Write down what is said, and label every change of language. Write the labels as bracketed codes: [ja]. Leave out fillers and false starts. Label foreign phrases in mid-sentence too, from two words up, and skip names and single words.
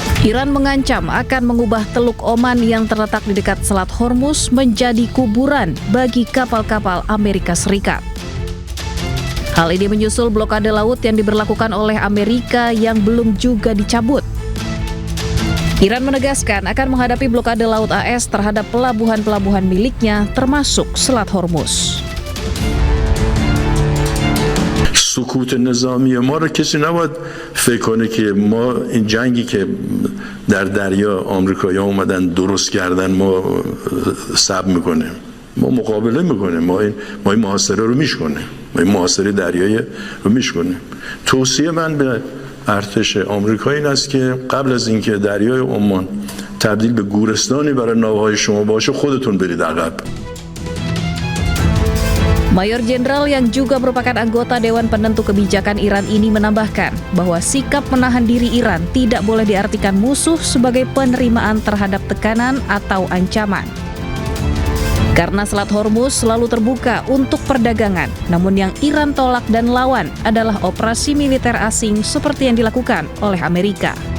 [id] Iran mengancam akan mengubah Teluk Oman yang terletak di dekat Selat Hormuz menjadi kuburan bagi kapal-kapal Amerika Serikat. Hal ini menyusul blokade laut yang diberlakukan oleh Amerika yang belum juga dicabut. Iran menegaskan akan menghadapi blokade laut AS terhadap pelabuhan-pelabuhan miliknya termasuk Selat Hormuz. [fa] سکوت نظامی ما رو کسی نباید فکر کنه که ما این جنگی که در دریا آمریکایی‌ها اومدن درست کردن ما صبر میکنیم. ما مقابله میکنیم. ما این محاصره رو میشکنیم. ما این محاصره دریایی رو میشکنیم. توصیه من به ارتش آمریکا این است که قبل از اینکه دریای عمان تبدیل به گورستانی برای ناوهای شما باشه خودتون برید عقب. [id] Mayor Jenderal yang juga merupakan anggota Dewan Penentu Kebijakan Iran ini menambahkan bahwa sikap menahan diri Iran tidak boleh diartikan musuh sebagai penerimaan terhadap tekanan atau ancaman. Karena Selat Hormuz selalu terbuka untuk perdagangan, namun yang Iran tolak dan lawan adalah operasi militer asing seperti yang dilakukan oleh Amerika.